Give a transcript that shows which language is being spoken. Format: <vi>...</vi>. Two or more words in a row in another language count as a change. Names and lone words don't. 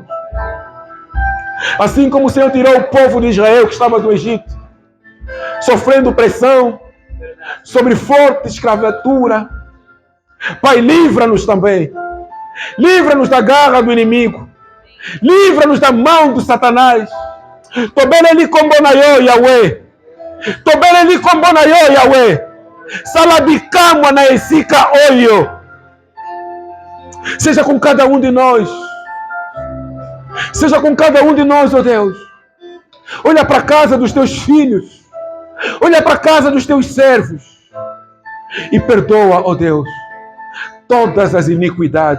<pt>Assim como o Senhor tirou o povo de Israel que estava no Egito, sofrendo pressão, sobre forte escravatura. Pai, livra-nos também. Livra-nos da garra do inimigo. Livra-nos da mão do Satanás.</pt> <ln>Tobeleli kombonayo Yahweh. Tobeleli kombonayo Yahweh. Salabikama na esika oyo.</ln> <pt>Seja com cada um de nós. Seja com cada um de nós, ó Deus. Olha para a casa dos teus filhos. Olha para a casa dos teus servos. E perdoa, ó Deus, todas as iniquidades.</pt>